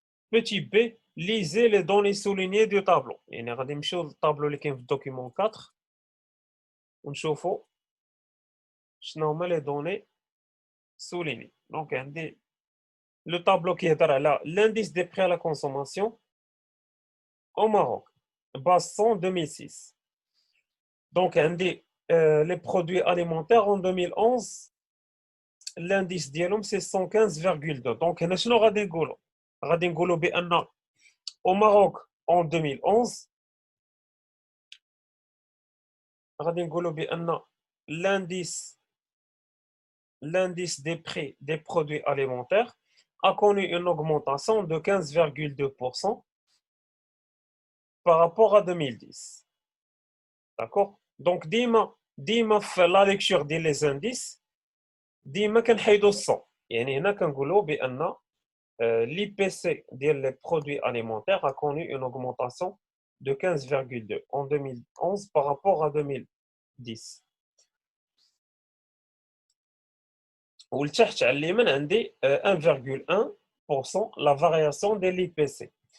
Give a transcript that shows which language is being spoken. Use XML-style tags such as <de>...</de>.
<fr>Petit b, lisez les données soulignées du tableau.</fr> <ar>يعني غادي نمشيو للطابلو اللي كاين في الدوكيمون 4 ونشوفوا شنو هما لي دوني soulignées.</ar> <fr>Donc عندي le tableau qui est là, l'indice des prix à la consommation au Maroc, base 100 2006. Donc عندي les produits alimentaires en 2011 l'indice ديالهم c'est 115,2. donc</fr> <ar>هنا شنو غادي نقولوا؟ غادي نقولوا بان</ar> <fr>au Maroc en 2011</fr> <ar>غادي نقولوا بان</ar> <fr>l'indice des prix des produits alimentaires a connu une augmentation de 15,2% par rapport à 2010. D'accord.</fr> <ar>Donc ديما في la lecture ديال les indices ديما كنحيدوا الصون. يعني هنا كنقولوا بان</ar> <fr>l'IPC ديال les produits alimentaires a connu une augmentation de 15,2 en 2011 par rapport à 2010.</fr> <ar>ولتحت على اليمين عندي 1,1%</ar> <fr>la variation de l'IPC.</fr>